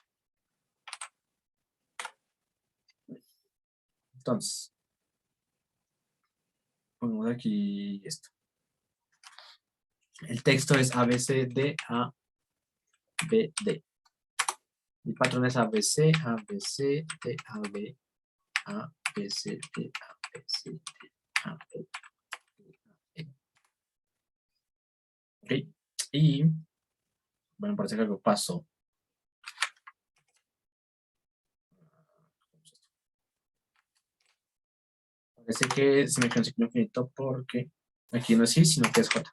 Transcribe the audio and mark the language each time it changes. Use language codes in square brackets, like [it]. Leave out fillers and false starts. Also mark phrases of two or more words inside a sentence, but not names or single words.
[es] Entonces, ponemos aquí esto. El texto es ABCD, ABD. El patrón es ABC, ABC, D, AB, ABC, D, ABC, D, AB, E. Ok. Y, bueno, parece que algo pasó. Parece que se me quedó un ciclo infinito porque aquí no es I, sino que es J.